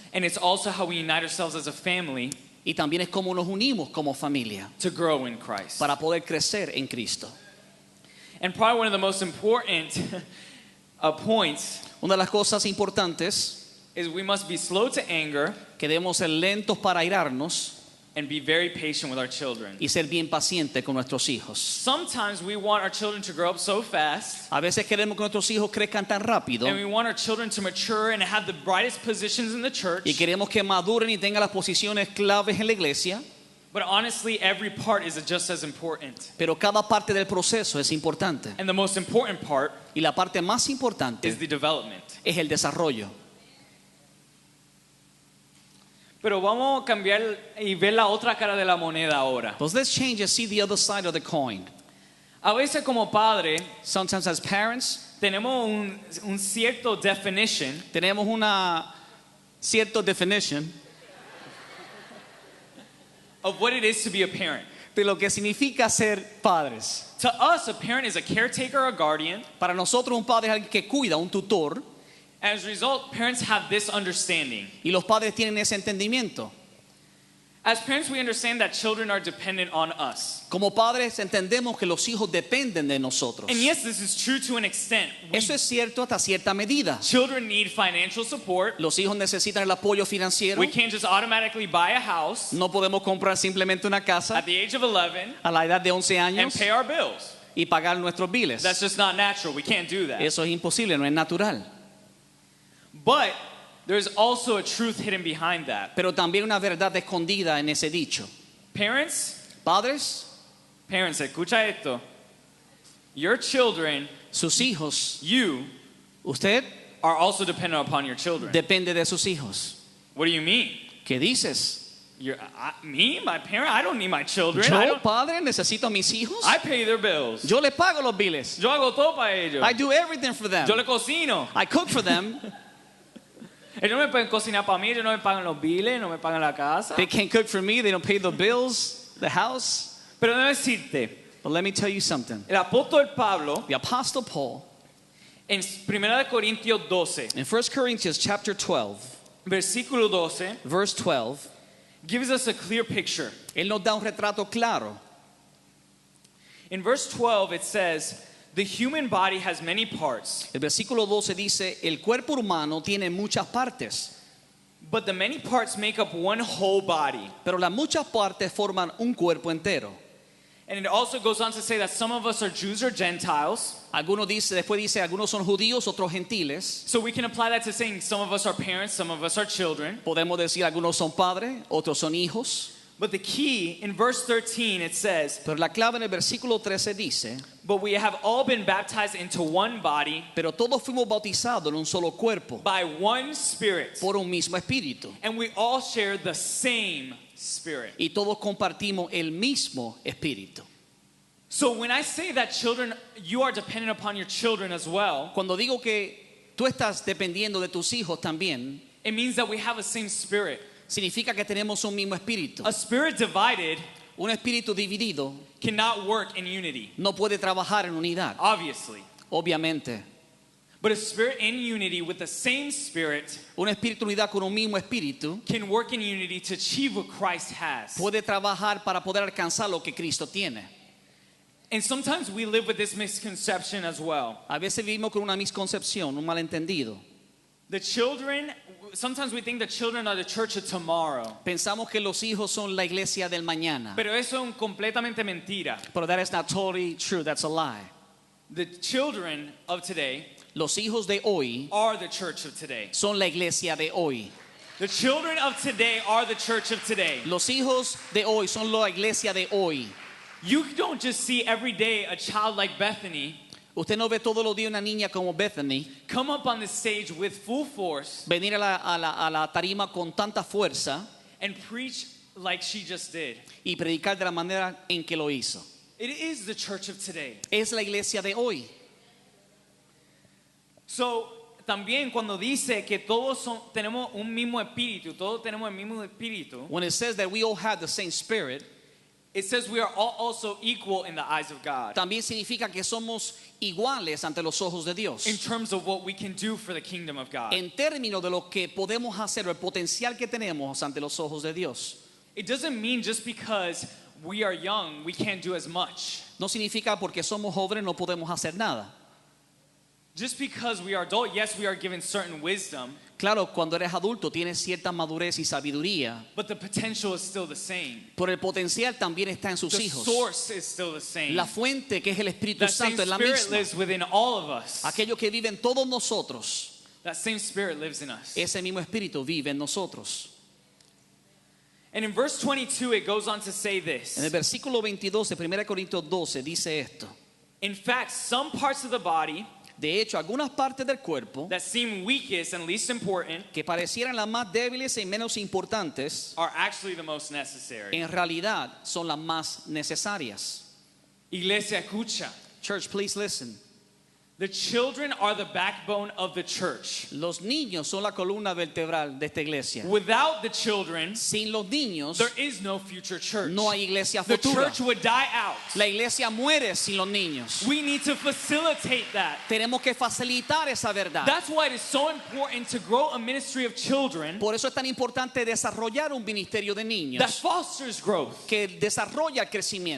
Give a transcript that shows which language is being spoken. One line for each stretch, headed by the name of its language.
English: And it's also how we unite ourselves as a family
Spanish: Y también es como nos unimos como familia
English: to grow in Christ.
Spanish: para poder crecer en Cristo.
English: And probably one of the most important points
Spanish: Una de las cosas importantes
English: is we must be slow to anger
Spanish: que debemos ser lentos para airarnos
English: and be very patient with our children.
Spanish: y ser bien pacientes con nuestros hijos.
English: Sometimes we want our children to grow up so fast,
Spanish: A veces queremos que nuestros hijos crezcan tan rápido
English: and we want our children to mature and have the brightest positions in the church.
Spanish: y queremos que maduren y tengan las posiciones claves en la iglesia,
English: But honestly, every part is just as important.
Spanish: pero cada parte del proceso es importante.
English: And the most important part
Spanish: Y la parte más importante
English: is the development.
Spanish: es el desarrollo. Pero vamos a cambiar y ver la otra cara de la moneda ahora.
English: But let's change and see the other side of the coin.
Spanish: A veces como padre
English: Sometimes as parents,
Spanish: tenemos un cierto definition tenemos una cierta definition
English: of what it is to be a parent.
Spanish: de lo que significa ser padres.
English: To us, a parent is a caretaker or a guardian.
Spanish: Para nosotros un padre es alguien que cuida, un tutor,
English: As a result, parents have this understanding.
Spanish: y los padres tienen ese entendimiento.
English: As parents, we understand that children are dependent on us.
Spanish: Como padres entendemos que los hijos dependen de nosotros.
English: And yes, this is true to an extent.
Spanish: Eso es cierto hasta cierta medida.
English: Children need financial support.
Spanish: Los hijos necesitan el apoyo financiero.
English: We can't just automatically buy a house
Spanish: No podemos comprar simplemente una casa
English: at the age of 11
Spanish: a la edad de 11
English: and
Spanish: años
English: pay our bills.
Spanish: y pagar nuestros biles.
English: That's just not natural. We can't do that.
Spanish: Eso es imposible, no es natural.
English: But there's also a truth hidden behind that.
Spanish: Pero también una verdad escondida en ese dicho.
English: Parents,
Spanish: Padres, escucha esto.
English: Your children,
Spanish: sus hijos,
English: you,
Spanish: usted
English: are also dependent upon your children.
Spanish: depende de sus hijos.
English: What do you mean?
Spanish: ¿Qué dices?
English: Me, my parent, I don't need my children. I,
Spanish: Yo,
English: don't,
Spanish: padre, necesito a mis hijos.
English: I pay their bills.
Spanish: Yo le pago los biles. Yo hago todo para ellos.
English: I do everything for them.
Spanish: Yo le cocino.
English: I cook for them.
Spanish: Ellos no me pueden cocinar para mí, ellos no me pagan los biles, no me pagan la casa.
English: They can't cook for me. They don't pay the bills, the house.
Spanish: Pero debo decirte,
English: But let me tell you something.
Spanish: el apóstol Pablo,
English: The Apostle Paul,
Spanish: en 1 Corintios 12,
English: in 1 Corinthians chapter 12,
Spanish: versículo 12,
English: verse 12, gives us a clear picture.
Spanish: él nos da un retrato claro.
English: In verse 12, it says, the human body has many parts,
Spanish: El versículo 12 dice, el cuerpo humano tiene muchas partes,
English: But the many parts make up one whole body.
Spanish: Pero las muchas partes forman un cuerpo entero.
English: And it also goes on to say that some of us are Jews or Gentiles.
Spanish: Después dice, algunos son judíos, otros gentiles.
English: So we can apply that to saying some of us are parents, some of us are children.
Spanish: Podemos decir, algunos son padres, otros son hijos.
English: But the key, in verse 13 it says,
Spanish: Pero la clave en el versículo 13 dice,
English: but we have all been baptized into one body
Spanish: pero todos fuimos bautizados en un solo cuerpo,
English: by one Spirit.
Spanish: por un mismo espíritu.
English: And we all share the same Spirit.
Spanish: Y todos compartimos el mismo espíritu.
English: So when I say that children, you are dependent upon your children as well,
Spanish: Cuando digo que tú estás dependiendo de tus hijos también,
English: it means that we have a same Spirit.
Spanish: significa que tenemos un mismo espíritu.
English: A spirit divided
Spanish: Un espíritu dividido
English: cannot work in unity,
Spanish: no puede trabajar en unidad,
English: obviously.
Spanish: obviamente.
English: But a spirit in unity with the same Spirit
Spanish: Un espíritu unidad con un mismo espíritu
English: can work in unity to achieve what Christ has.
Spanish: puede trabajar para poder alcanzar lo que Cristo tiene.
English: And sometimes we live with this misconception as well.
Spanish: A veces vivimos con una misconcepción, un malentendido.
English: The children, sometimes we think the children are the church of tomorrow.
Spanish: Pensamos que los hijos son la iglesia del mañana. Pero eso es completamente mentira.
English: But that is not totally true. That's a lie. The children of today
Spanish: Los hijos de hoy
English: are the church of today.
Spanish: son la iglesia de hoy.
English: The children of today are the church of today.
Spanish: Los hijos de hoy son la iglesia de hoy.
English: You don't just see every day a child like Bethany
Spanish: Usted no ve todos los días una niña como Bethany
English: come up on the stage with full force
Spanish: venir a la tarima con tanta fuerza
English: and preach like she just did.
Spanish: y predicar de la manera en que lo hizo.
English: It is the church of today.
Spanish: Es la iglesia de hoy. So, también cuando dice que tenemos un mismo espíritu, todos tenemos el mismo espíritu,
English: When it says that we all have the same spirit, it says we are all also equal in the eyes of God
Spanish: también significa que somos iguales ante los ojos de Dios.
English: in terms of what we can do for the kingdom of God.
Spanish: En términos de lo que podemos hacer, el potencial que tenemos ante los ojos de Dios.
English: It doesn't mean just because we are young, we can't do as much.
Spanish: No significa porque somos jóvenes no podemos hacer nada.
English: Just because we are adult, yes, we are given certain wisdom,
Spanish: Claro, cuando eres adulto tienes cierta madurez y sabiduría,
English: but the potential is still the same.
Spanish: pero el potencial también está en sus
English: The
Spanish: hijos.
English: source is still the same.
Spanish: La fuente, que es el Espíritu
English: That same
Spanish: Santo, es la
English: spirit
Spanish: misma.
English: lives within all of us.
Spanish: Aquello que vive en todos nosotros,
English: That same spirit lives in us.
Spanish: ese mismo Espíritu vive en nosotros.
English: And in verse 22, it goes on to say
Spanish: En el
English: this.
Spanish: versículo 22 de 1 Corintios 12 dice esto.
English: In fact, some parts of the body
Spanish: De hecho, algunas partes del cuerpo
English: that seem weakest and least important
Spanish: que parecieran las más débiles y menos importantes,
English: are actually the most necessary.
Spanish: en realidad son las más necesarias. Iglesia, escucha.
English: Church, please listen. The children are the backbone of the church.
Spanish: Los niños son la columna vertebral de esta iglesia.
English: Without the children,
Spanish: Sin los niños
English: there is no future church.
Spanish: no hay iglesia
English: The
Spanish: futura.
English: church would die out.
Spanish: La iglesia muere sin los niños.
English: We need to facilitate that.
Spanish: Tenemos que facilitar esa verdad.
English: That's why it is so important to grow a ministry of children
Spanish: Por eso es tan importante desarrollar un ministerio de
English: that
Spanish: niños
English: fosters growth,
Spanish: que desarrolla el crecimiento,